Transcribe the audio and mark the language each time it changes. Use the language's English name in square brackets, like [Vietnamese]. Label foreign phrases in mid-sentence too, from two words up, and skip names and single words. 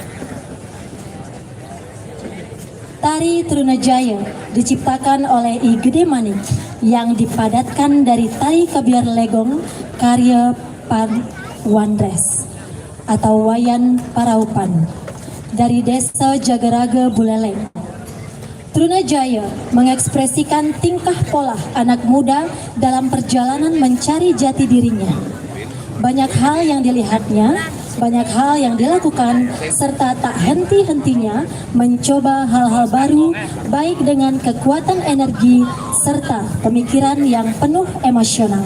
[Indonesian] Tari Trunajaya diciptakan oleh I Gede Manik yang dipadatkan dari tari Kebiar Legong karya Pan Wandres atau Wayan Paraupan dari desa Jagaraga Buleleng. Trunajaya mengekspresikan tingkah pola anak muda dalam perjalanan mencari jati dirinya. Banyak hal yang dilihatnya, banyak hal yang dilakukan, serta tak henti-hentinya mencoba hal-hal baru, baik dengan kekuatan energi serta pemikiran yang penuh emosional.